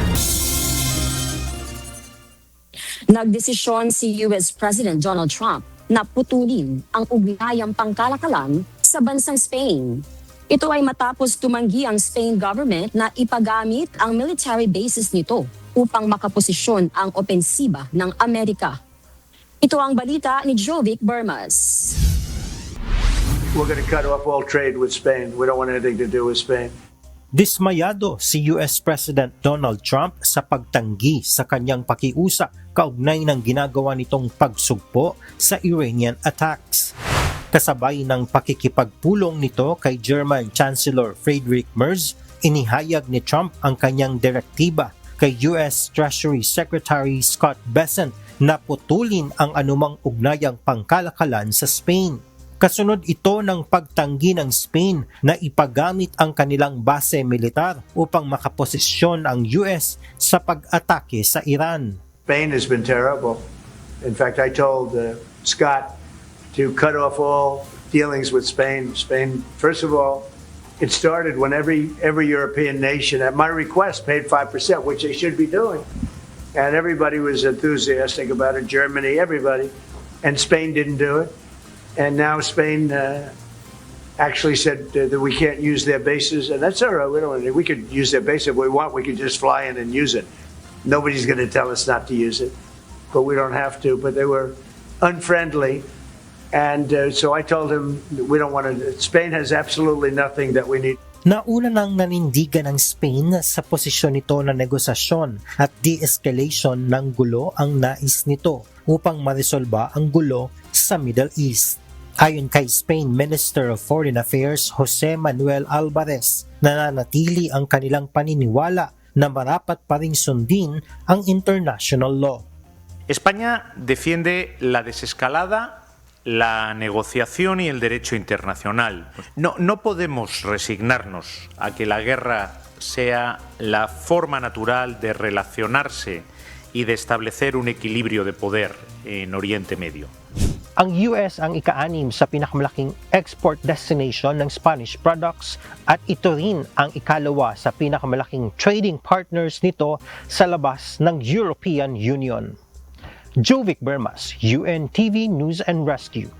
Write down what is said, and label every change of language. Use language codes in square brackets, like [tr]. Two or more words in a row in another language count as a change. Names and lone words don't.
[tl] Nagdesisyon si US President Donald Trump na putulin ang ugnayang pangkalakalan sa bansang Spain. Ito ay matapos tumanggi ang Spain government na ipagamit ang [en] military bases [tl] nito upang makaposisyon ang opensiba ng Amerika. Ito ang balita ni Jovic Bermas. [en] We're going to cut off all trade with Spain. We don't want anything to do with Spain. [tl] Dismayado si US President Donald Trump sa pagtanggi sa kanyang pakiusap kaugnay ng ginagawa nitong pagsugpo sa [en] Iranian attacks. [tl] Kasabay ng pakikipagpulong nito kay German Chancellor Friedrich Merz, inihayag ni Trump ang kanyang direktiba kay US Treasury Secretary Scott Bessent na putulin ang anumang ugnayang pangkalakalan sa Spain. Kasunod ito ng pagtanggi ng Spain na ipagamit ang kanilang base militar upang makaposisyon ang US sa pag-atake sa Iran. [en] Spain has been terrible. In fact, I told Scott to cut off all dealings with Spain. Spain, first of all, it started when every European nation, at my request, paid 5%, which they should be doing. And everybody was enthusiastic about it, Germany, everybody. And Spain didn't do it. And now Spain actually said that we can't use their bases, and that's all right. We could use their base if we want. We could just fly in and use it. Nobody's going to tell us not to use it, but we don't have to. But they were unfriendly, and so I told him we don't want to. Spain has absolutely nothing that we need. [tl] Nauna nang nanindigan ng Spain sa posisyon nito na negosasyon at de-escalation ng gulo ang nais nito upang maresolba ang gulo sa Middle East. Ayon kay Spain Minister of Foreign Affairs Jose Manuel Alvarez, nananatili ang kanilang paniniwala na marapat pa ring sundin ang [en] international law. [es] España defiende la desescalada, la negociación y el derecho internacional. No podemos resignarnos a que la guerra sea la forma natural de relacionarse y de establecer un equilibrio de poder en Oriente Medio. [tl] Ang US ang ika-6 sa pinakamalaking [en] export destination [tl] ng [en] Spanish products [tl] at ito rin ang ikalawa sa pinakamalaking [en] trading partners [tl] nito sa labas ng European Union. Jovic Bermas, UNTV News and Rescue.